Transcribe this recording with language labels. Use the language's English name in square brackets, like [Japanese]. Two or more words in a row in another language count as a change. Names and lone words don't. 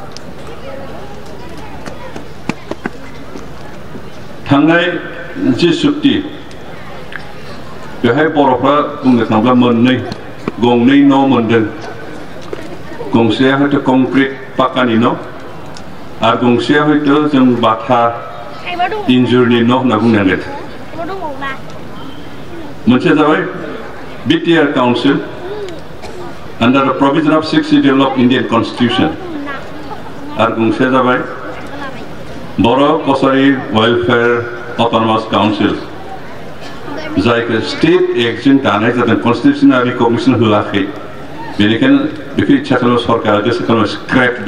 [Bodo] थांनाय जि सुक्ति बेवहाय बर'फ्रा बुंनो थाङोब्ला गंनै न' मोनदों गंसेया हयथ' कंक्रिट पाक्कानि न' आरो गंसेया हयथ' जों बाथा इन्जुरनि न' होनना बुंनांगोन मोनसेया जाबाय बिटिआर काउन्सिल [English] under the provision of 6th Schedule of Indian Constitution [Bodo] आरो गंसेया जाबाय बर' कसारि वेलफेयार अट'नमास काउन्सिल जायखौ स्टेट एक्टजों दानाय जादों कन्स्टिटिउसना रिकगनिसन होआखै बेनिखायनो बेखौ इच्छा खालामो सरकारा गोसो खालामो स्क्रेपबो